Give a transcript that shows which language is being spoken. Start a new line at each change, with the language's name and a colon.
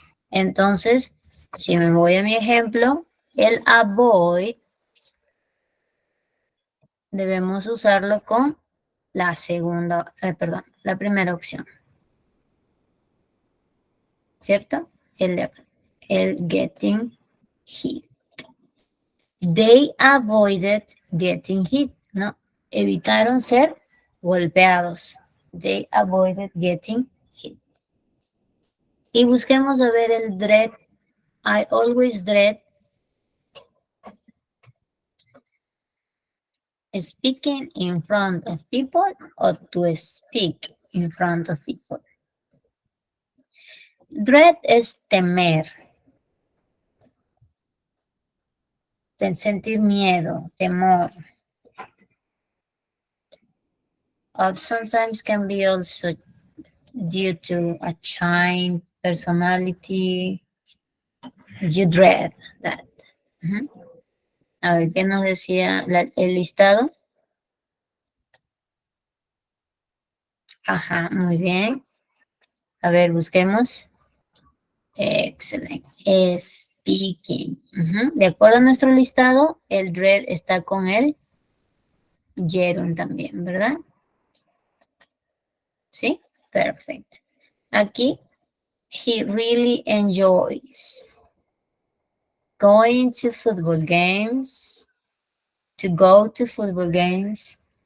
Spanish: Entonces, si me voy a mi ejemplo, el avoid debemos usarlo con la segunda, perdón, la primera opción. ¿Cierto? El de acá. El
English: getting hit. They avoided getting hit, ¿no?
Spanish: Evitaron ser golpeados.
English: They avoided getting hit.
Spanish: Y busquemos a ver el dread.
English: I always dread speaking in front of people or to speak in front of people.
Spanish: Dread es temer. Sentir miedo, temor.
English: Sometimes can be also due to a child personality. You dread that.
Spanish: A ver, ¿qué nos decía el listado? Ajá, muy bien. A ver, busquemos. Excelente.
English: Speaking.
Spanish: De acuerdo a nuestro listado, el dread está con el gerund también, ¿verdad? ¿Sí? Perfecto.
English: Aquí, he really enjoys going to football games, to go to football games.